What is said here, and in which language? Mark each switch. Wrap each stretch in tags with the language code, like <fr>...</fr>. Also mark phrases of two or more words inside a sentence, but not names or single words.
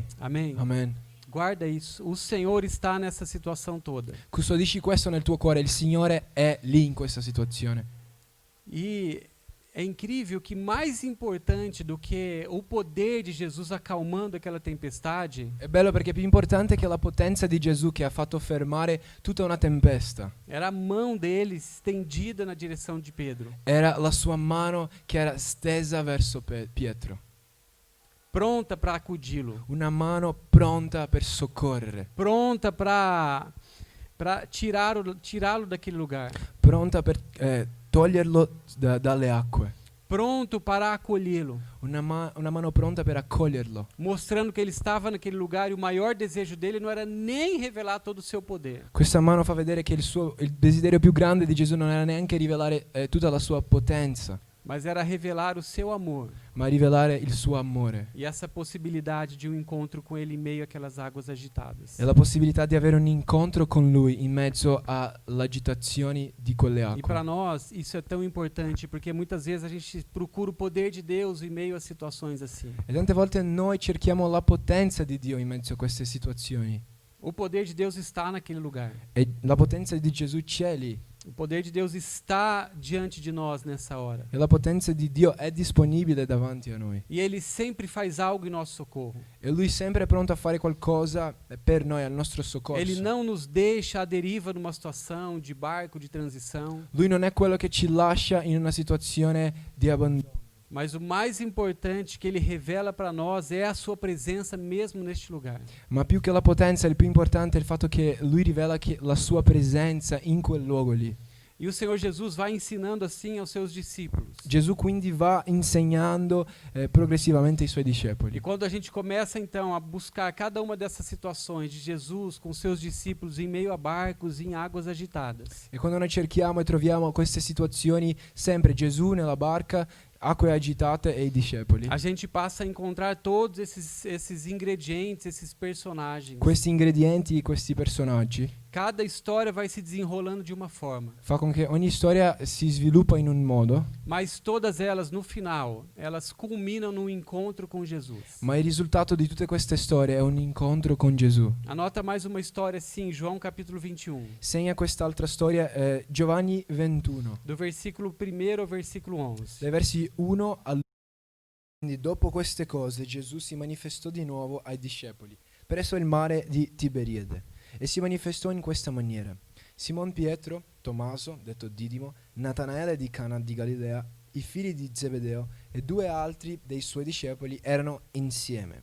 <pt>Amém?</pt> <it>Amen.</it> <pt>Guarda isso. O Senhor está nessa situação toda.</pt> <it>Custodisci questo nel tuo cuore. Il Signore è lì in questa situazione.</it> <pt>E é incrível que mais importante do que o poder de Jesus acalmando aquela tempestade,</pt> <it>È bello perché è più importante che la potenza di Gesù che ha fatto fermare tutta una tempesta.</it> <pt>era a mão dele estendida na direção de Pedro,</pt> <it>Era la sua mano che era stesa verso Pietro.</it> <pt>pronta para acudi-lo,</pt> <it>Una mano pronta per soccorrere.</it> <pt>pronta para tirá-lo daquele lugar,</pt> <it>Pronta per toglierlo dalle acque.</it> <pt>pronto para acolhê-lo,</pt> <it>Una mano pronta per accoglierlo.</it> <pt>mostrando que ele estava naquele lugar e o maior desejo dele não era nem revelar todo o seu poder,</pt> <it>Questa mano fa vedere che il desiderio più grande di Gesù non era neanche rivelare tutta la sua potenza,</it> <pt>mas era revelar o seu amor</pt> <it>ma rivelare il suo amore</it> <pt>e essa possibilidade de um encontro com ele em meio àquelas águas agitadas.</pt> <it>e la possibilità di avere un incontro con lui in mezzo alle agitazioni di quelle</it> <pt>E para</pt> <it>acque.</it> <pt>nós isso é tão importante porque muitas vezes a gente procura o poder de Deus em meio a situações assim.</pt> <it>E tante volte noi cerchiamo la potenza di Dio in mezzo a queste situazioni.</it> <pt>O poder de Deus está naquele lugar.</pt> <it>E la potenza di Gesù c'è lì.</it> <pt>O poder de Deus está diante de nós nessa hora.</pt> <it>E la potenza di Dio è disponibile davanti a noi.</it> <pt>E ele sempre faz algo em nosso socorro.</pt> <it>E lui è sempre pronto a fare qualcosa per noi, al nostro soccorso.</it> <pt>Ele não nos deixa à deriva numa situação de barco de transição.</pt> <it>Lui non è quello che ci lascia in una situazione di abbandono.</it> <pt>Mas o mais importante que ele revela para nós é a sua presença mesmo neste lugar.</pt> <it>Ma più che la potenza, il più importante è il fatto che lui rivela che la sua presenza in quel luogo lì.</it> <pt>E o Senhor Jesus vai ensinando assim aos seus discípulos.</pt> <it>Gesù quindi va insegnando progressivamente ai suoi</it> <pt>E</pt> <it>discepoli.</it> <pt>quando a gente começa então a buscar cada uma dessas situações de Jesus com seus discípulos em meio a barcos, em águas agitadas,</pt> <it>E quando noi cerchiamo e troviamo queste situazioni, sempre Gesù nella barca, acque agitate e i discepoli.</it> <pt>a gente passa a encontrar todos esses ingredientes, esses personagens.</pt> <it>Questi ingredienti, questi personaggi,</it> <pt>Cada história vai se desenrolando de uma forma,</pt> <it>fa con che ogni storia si sviluppa in un modo,</it> <pt>mas todas elas no final, elas culminam num encontro com Jesus.</pt> <it>ma il risultato di tutte queste storie è un incontro con Gesù.</it> <pt>Anota mais uma história sim, João capítulo 21,</pt> <it>Segna quest'altra storia, Giovanni 21,</it> <pt>do versículo 1 ao versículo 11.</pt> <it>dai versi 1 al 11. Quindi dopo queste cose Gesù si manifestò di nuovo ai discepoli presso il mare di Tiberiade e si manifestò in questa maniera. Simon Pietro, Tommaso, detto Didimo, Natanaele di Cana di Galilea, i figli di Zebedeo e 2 altri dei suoi discepoli erano insieme.</it>